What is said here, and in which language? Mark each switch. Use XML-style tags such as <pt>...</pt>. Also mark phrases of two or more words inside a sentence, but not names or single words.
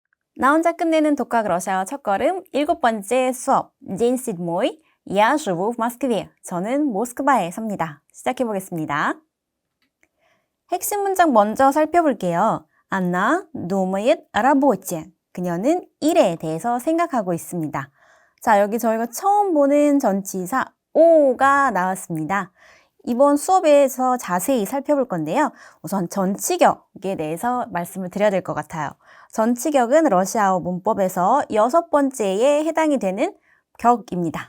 <ko>나 혼자 끝내는 독학 러시아어 첫걸음 7번째 수업</ko> <ru>День седьмой. Я живу в Москве.</ru> <ko>저는 모스크바에 삽니다. 시작해 보겠습니다. 핵심 문장 먼저 살펴볼게요.</ko> <ru>Она думает о работе.</ru> <ko>그녀는 일에 대해서 생각하고 있습니다. 자, 여기 저희가 처음 보는 전치사 오가 나왔습니다. 이번 수업에서 자세히 살펴볼 건데요. 우선 전치격에 대해서 말씀을 드려야 될 것 같아요. 전치격은 러시아어 문법에서 6번째에 해당이 되는 격입니다.</ko>